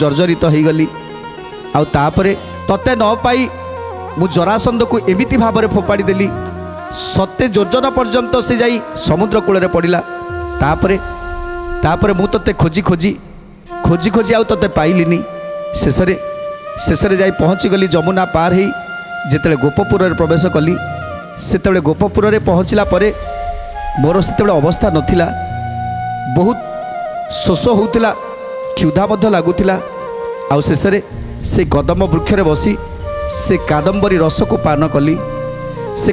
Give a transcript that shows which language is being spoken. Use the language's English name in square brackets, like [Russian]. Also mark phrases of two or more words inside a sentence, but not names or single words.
[Odia] ଜର୍ଜରିତ ହୋଇଗଲି ଆଉ ତାପରେ ତତେ ନ ପାଇ ମୁ ଜରାସନ୍ଧ କୁ ଏମିତି ଭାବରେ ଫୋପାଡ଼ି ଦେଲି ସତ୍ୟ ଯୋଜନ ପର୍ଯ୍ୟନ୍ତ ସେ ଯାଇ ସମୁଦ୍ର କୂଳ ପଡ଼ା ତାପରେ ମୁ ତତେ ଖୋଜି ଖୋଜି ଖୋଜି ଖୋଜି ଆଉ ତତେ ପାଇଲିନି ଶେଷରେ ଯାଇ ପହଞ୍ଚି ଗଲି ଯମୁନା ପାର ହି ଯେତେବେଳେ ଗୋପପୁର ରେ ପ୍ରବେଶ କଲି ସେତେବେଳେ ଗୋପପୁର ରେ ପହଞ୍ଚିଲା ପରେ ମୋର ସେତେବେଳେ ଅବସ୍ଥା ନଥିଲା ବହୁତ ଶୋଷ ହେଉଥିଲା କ୍ଷୁଧା ମଧ୍ୟ ଲାଗୁଥିଲା ଆଉ ଶେଷରେ ସେ କଦମ୍ବ ବୃକ୍ଷ ରେ ବସି ସେ କାଦମ୍ବରୀ ରସ କୁ ପାନ କଲି ସେ